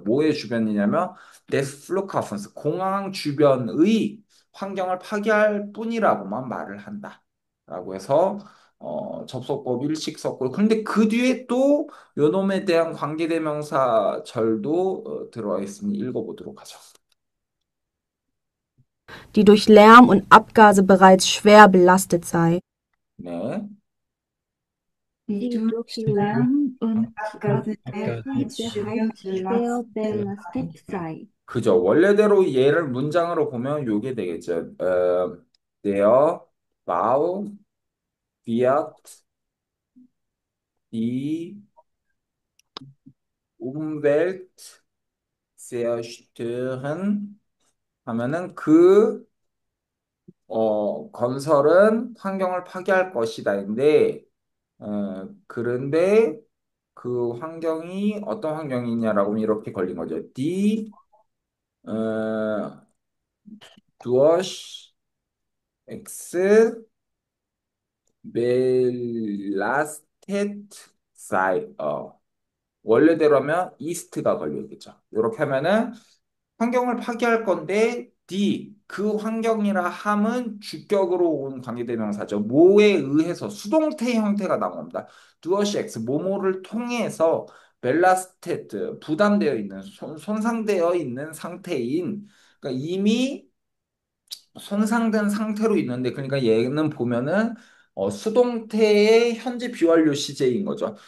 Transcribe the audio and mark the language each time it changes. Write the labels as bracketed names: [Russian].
[Korean] 뭐의 주변이냐면 [German] des Flughafens [Korean] 공항 주변의 환경을 파괴할 뿐이라고만 말을 한다. 라고 해서 접속법 일식석고 근데 그 뒤에 또 요놈에 대한 관계대명사 절도 들어와 있으니 읽어보도록 하죠. [German] die durch Lärm und Abgase bereits schwer belastet sei. [Korean] 네, [German] die durch Lärm und Abgase Abgase bereits schwer belastet sei. [Korean] 그죠. 원래대로 얘를 문장으로 보면 요게 되겠죠. [German] Der Bau wird die Umwelt zerstören [Korean] 하면은 그 건설은 환경을 파괴할 것이다인데 그런데 그 환경이 어떤 환경이냐라고 하면 이렇게 걸린 거죠. [German] Die durch X belastet sei. [Korean] 원래대로 하면 이스트가 걸려있겠죠. 이렇게 하면은 환경을 파괴할 건데 D 그 환경이라 함은 주격으로 온 관계대명사죠. 뭐에 의해서 수동태 형태가 나옵니다. 두어시 X 뭐뭐를 통해서 벨라스테트 부담되어 있는 손상되어 있는 상태인 그러니까 이미 손상된 상태로 있는데 그러니까 얘는 보면은 수동태의 현재 비완료 시제인 거죠.